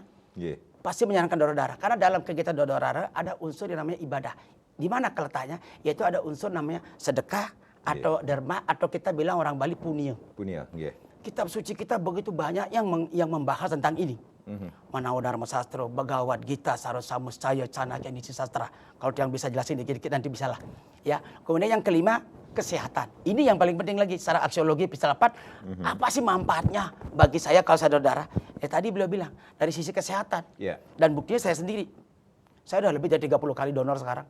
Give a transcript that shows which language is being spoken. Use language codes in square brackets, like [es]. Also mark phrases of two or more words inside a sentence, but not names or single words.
[id] Yeah. pasti menyarankan donor darah. Karena dalam kegiatan donor darah ada unsur yang namanya ibadah. Di mana keletaknya? Yaitu ada unsur namanya sedekah atau derma atau kita bilang orang Bali punya. Punya, yeah. Kitab suci kita begitu banyak yang membahas tentang ini. Manao Dharma Sastra, Bhagavad Gita, Sarasa Muscaya, Canakya Nisi Sastra. Kalau yang bisa jelasin dikit-dikit nanti bisa lah. Ya. Kemudian yang kelima, kesehatan. Ini yang paling penting lagi secara aksiologi filsafat. Apa sih manfaatnya bagi saya kalau saya donor darah? Tadi beliau bilang dari sisi kesehatan. Yeah. Dan buktinya saya sendiri. Saya udah lebih dari 30 kali donor sekarang.